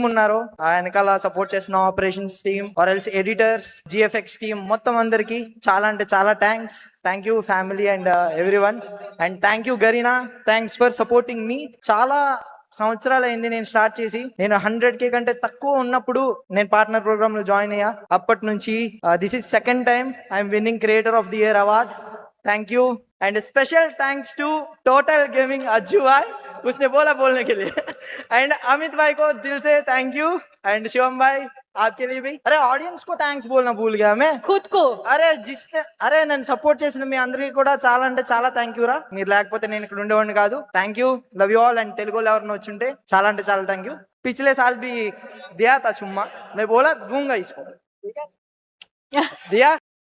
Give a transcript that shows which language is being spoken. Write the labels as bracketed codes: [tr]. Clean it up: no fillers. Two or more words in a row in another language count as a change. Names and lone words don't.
[te] ఉన్నారో ఆ వెనకాల సపోర్ట్ చేసిన [en] operations team or else editors GFX team [te] మొత్తం అందరికి చాలా అంటే చాలా [en] thank you family and everyone and thank you Garena thanks for supporting me [te] చాలా సంవత్సరాలు అయింది నేను స్టార్ట్ చేసి నేను 100K కంటే తక్కువ ఉన్నప్పుడు నేను [en] partner program [te] లో జాయిన్ అయ్యా అప్పటి నుంచి [en] this is second time I'm winning Creator of the Year award thank you and special thanks to Total Gaming [hi] अज्जू भाई उसने बोला बोलने के लिए एंड अमित भाई को दिल से [en] thank you [hi] एंड शिवम भाई आपके लिए भी अरे ऑडियंस को थैंक्स बोलना भूल गया मैं खुद को [te] అరే నన్ను సపోర్ట్ చేసిన మీ అందరికీ కూడా చాలా అంటే చాలా [en] thank you [te] రా మీరు లేకపోతే నేను ఇక్కడ ఉండేవాడిని కాదు [en] thank you love you all and [te] తెలుగులో ఎవరిని వచ్చుంటే చాలా అంటే చాలా [en] thank you [hi] पिछले साल भी दिया था चुम्मा मैं बोला दूंगा इसको ठीक है दिया